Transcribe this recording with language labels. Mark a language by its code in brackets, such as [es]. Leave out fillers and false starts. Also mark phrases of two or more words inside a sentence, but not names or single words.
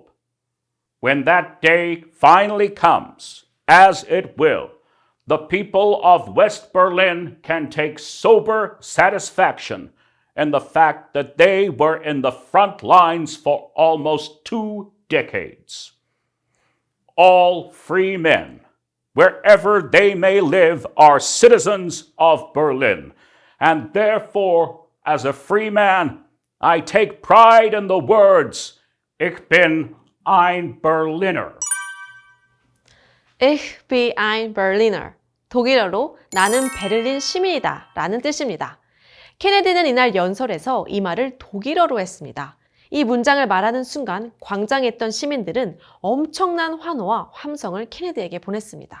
[en] When that day finally comes, as it will, the people of West Berlin can take sober satisfaction in the fact that they were in the front lines for almost 2 decades. All free men, wherever they may live, are citizens of Berlin, And therefore, as a free man, I take pride in the words, [de] Ich bin ein Berliner. Ich bin ein Berliner. [ko] 독일어로 나는 베를린 시민이다 라는 뜻입니다. 케네디는 이날 연설에서 이 말을 독일어로 했습니다. 이 문장을 말하는 순간 광장에 있던 시민들은 엄청난 환호와 함성을 케네디에게 보냈습니다.